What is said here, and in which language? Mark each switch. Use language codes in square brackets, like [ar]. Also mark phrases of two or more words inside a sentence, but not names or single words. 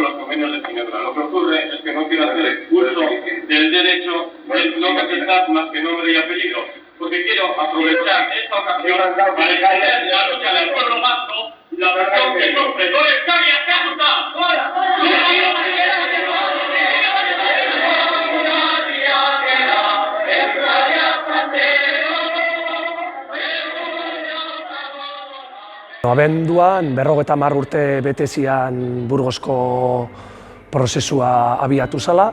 [es] menos de Ginebra. Lo que ocurre es que no quiero hacer uso del derecho del no contestar más que nombre y apellido, porque quiero aprovechar esta ocasión para exponer la lucha del pueblo vasco, la versión que sufre con Escania [eu] Abenduan 50 urte bete zian Burgosko prozesua abiatu zala.